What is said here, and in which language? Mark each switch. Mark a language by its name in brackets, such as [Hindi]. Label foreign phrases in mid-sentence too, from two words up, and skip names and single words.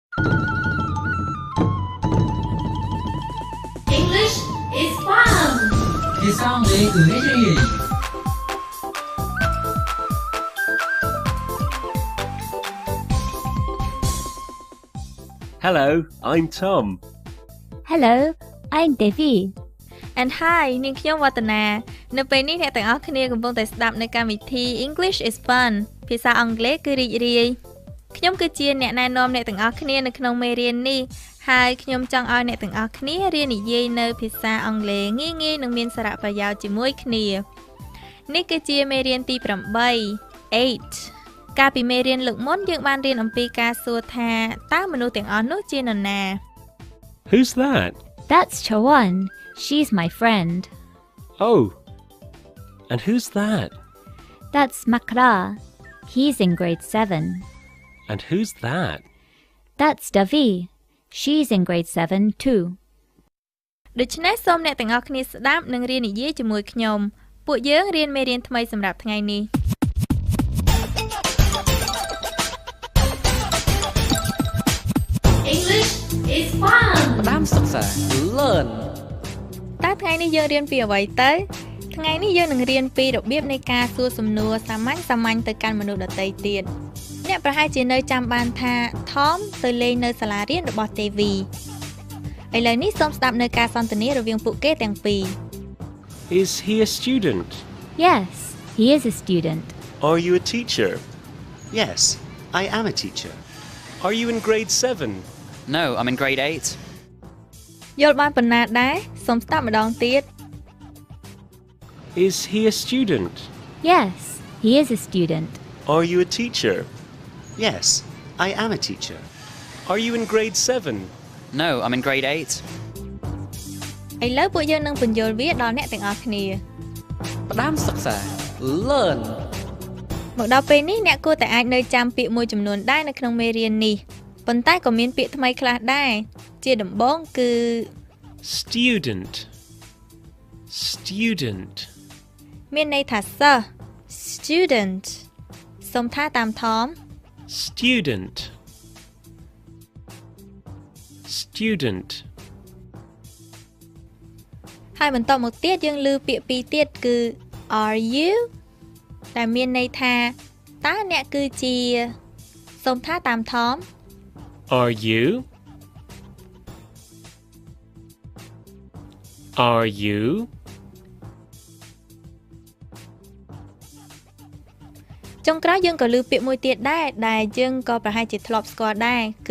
[English] English is fun. [Khmer] ភាសាអង់គ្លេសគឺរីករាយ [English] Hello, I'm Tom. Hello, I'm Devi. And hi [Khmer] នាងខ្ញុំវឌ្ឍនានៅពេលនេះអ្នកទាំងអស់គ្នាកំពុងតែស្ដាប់នៅកម្មវិធី English is fun ភាសាអង់គ្លេសគឺរីករាយខ្ញុំគឺជាអ្នកណែនាំអ្នកទាំងអស់គ្នានៅក្នុងមេរៀននេះហើយខ្ញុំចង់ឲ្យអ្នកទាំងអស់គ្នារៀននិយាយនៅភាសាអង់គ្លេសងាយៗនិងមានសារៈប្រយោជន៍ជាមួយគ្នានេះគឺជាមេរៀនទី8 កាលពីមេរៀនលើកមុនយើងបានរៀនអំពីការសួរថាតើមនុស្សទាំងអស់នោះជានរណា [English] Who's that? That's Chawan. She's my friend. Oh, and who's that? That's Makra. He's in grade 7. And who's that? That's Davi. She's in grade 7 too. [Khmer] ដូច្នេះសូមអ្នកទាំងអស់គ្នាស្ដាប់និងរៀននិយាយជាមួយខ្ញុំពួកយើងរៀនមេរៀនថ្មីសម្រាប់ថ្ងៃនេះ [English] English is fun. [Khmer] ផ្ដាំសិក្សា Learn តើថ្ងៃនេះយើងរៀនពីអ្វីទៅថ្ងៃនេះយើងនឹងរៀនពីរបៀបនៃការសួរសំណួរសាមញ្ញទៅកាន់មនុស្សដទៃទៀតអ្នកប្រហែលជានៅចាំបានថា Tom ទៅលេងនៅសាលារៀនរបស់ Devi ឥឡូវនេះសូមស្ដាប់នៅការសន្ទនារវាងពួកគេទាំងពីរ [English] Is he a student? Yes, he is a student. Are you a teacher? Yes, I am a teacher. Are you in grade 7? No, I'm in grade 8. [Khmer] យល់បានប៉ុណ្ណាដែរសូមស្ដាប់ម្ដងទៀត [English] Is he a student? Yes, he is a student. Are you a teacher? Yes, I am a teacher. Are you in grade 7? No, I'm in grade 8. [Khmer] ឥឡូវពួកយើងនឹងបញ្យល់វាដល់អ្នកទាំងអស់គ្នា ផ្ដាំសិក្សា Learn មកដល់ពេលនេះអ្នកគួរតែអាចនៅចាំពាក្យមួយចំនួនដែរនៅក្នុងមេរៀននេះប៉ុន្តែក៏មានពាក្យថ្មីខ្លះដែរជាដំបូងគឺ [English] Student. Student. [Khmer] មានន័យថាសិស្ស student សូមថាតាមថម [English] Student. Student. [Khmer] ហើយបន្តមកទៀតយើងឮពាក្យពីរទៀតគឺ [English] are you [Khmer] ដែលមានន័យថាតើអ្នកគឺជាសូមថាតាមថម [English] Are you? Are you? [Khmer] ចុងក្រោយយើងក៏ឮពាក្យមួយទៀតដែរដែលយើងក៏ប្រហែលជាធ្លាប់ស្គាល់ដែរគឺ